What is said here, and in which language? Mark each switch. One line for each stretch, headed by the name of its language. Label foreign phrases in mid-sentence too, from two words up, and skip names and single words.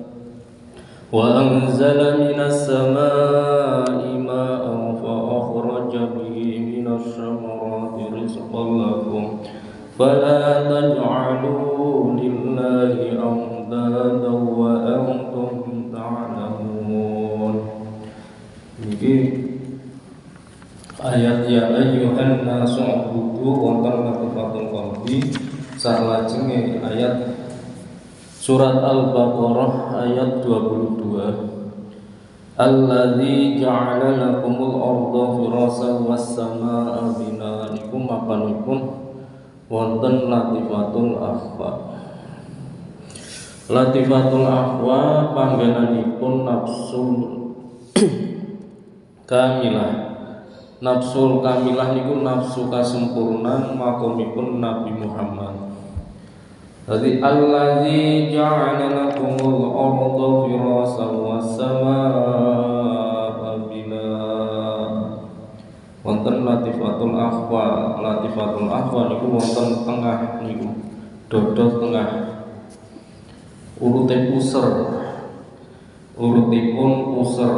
Arabic: وأنزل من السماء ماء فأخرج به من الثمرات رزقا لكم فلا تجعلوا لله أندادا وأنتم تعلمون.
Javanese: Niki ayat
Arabic: يا أيها الناس اعبدوا
Javanese: wonten
Arabic: لطيفة القلب
Javanese: salajenge ayat Surat Al-Baqarah ayat 22.
Arabic: الذي جعل لكم الأرض فراشا والسماء بناء.
Javanese: Niku mapanipun wonten
Arabic: لطيفة الأخفى. لطيفة الأخفى
Javanese: panggenanipun
Arabic: النفس الكاملة. النفس الكاملة
Javanese: niku nafsu kasempurnan makomipun Nabi Muhammad.
Arabic: Jadi الذي جعل لكم الأرض فراشا والسماء بناء.
Javanese: Wonten
Arabic: لطيفة الأخفى. لطيفة الأخفى
Javanese: niku wonten tengah niku. Dodo tengah. Urute user. Urutipun user.